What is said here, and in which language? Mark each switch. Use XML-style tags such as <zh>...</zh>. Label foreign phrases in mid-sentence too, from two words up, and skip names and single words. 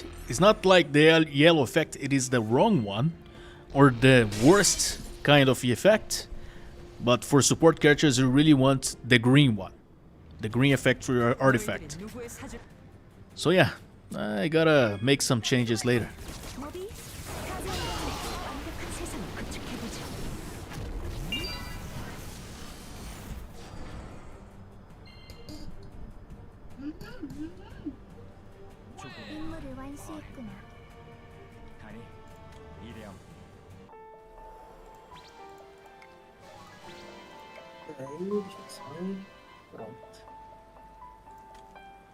<en>It's not like the yellow effect, it is the wrong one, or the worst kind of effect. But for support characters, you really want the green one. The green effect for your artifact. So yeah, I gotta make some changes later.</en> <ko>임무를 완수했구나. 아니, 이래야</ko> <pt>Aí, deixa eu sair. Pronto.</pt>